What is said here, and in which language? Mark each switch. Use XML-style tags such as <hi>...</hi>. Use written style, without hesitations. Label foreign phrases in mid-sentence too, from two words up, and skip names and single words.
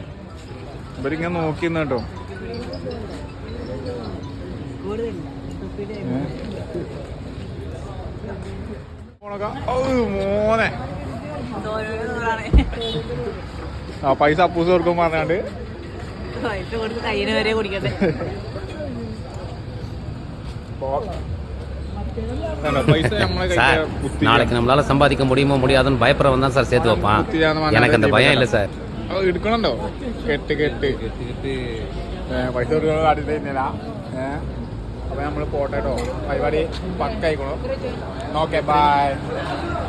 <ml>ഇവരിങ്ങനെ നോക്കി കേട്ടോ. മോനെ ആ പൈസ അപ്പൂസ് കൊടുക്കും പറഞ്ഞാണ്ട്</ml> <ta>நாளைக்கு நம்மளால சம்பாதிக்க முடியுமோ முடியாதுன்னு பயப்படுறவன் தான் சார் சேர்த்து வைப்பான். எனக்கு அந்த பயம் இல்லை சார்.</ta> <ml>എടുക്കണുണ്ടോ? കെട്ട് പൈസ കൊടുക്കണോ കാട്ടി തരുന്നില്ല. അപ്പൊ നമ്മള് പോട്ടെ കേട്ടോ. പരിപാടി പക്കായിക്കോളൂ. ഓക്കെ ബൈ.</ml>